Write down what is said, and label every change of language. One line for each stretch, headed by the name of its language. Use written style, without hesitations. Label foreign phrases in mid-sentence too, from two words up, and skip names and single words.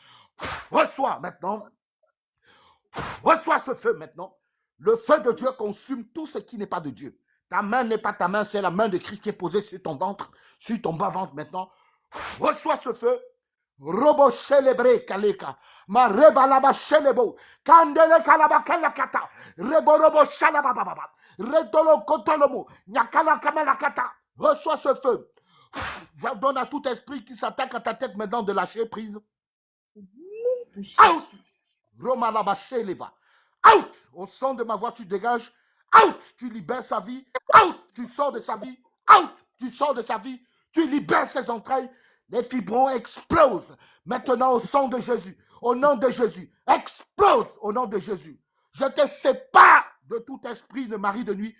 French: Reçois maintenant. Reçois ce feu maintenant. Le feu de Dieu consume tout ce qui n'est pas de Dieu. Ta main n'est pas ta main, c'est la main de Christ qui est posée sur ton ventre, sur ton bas-ventre maintenant. Reçois ce feu. Robo célébré kaleka. Ma reba laba célebo. Kandele kalaba kalakata. Rebo robo shalabababa. Redolo kotolomo. Nyakala kamalakata. Reçois ce feu. J'ordonne à tout esprit qui s'attaque à ta tête maintenant de lâcher prise. Out. Roma laba céleba. Out. Au son de ma voix, tu dégages. Out. Tu libères sa vie. Out. Tu sors de sa vie. Out. Tu sors de sa vie. Tu libères ses entrailles. Les fibromes explosent. Maintenant, au sang de Jésus, au nom de Jésus, explose au nom de Jésus. Je te sépare de tout esprit de mari de nuit.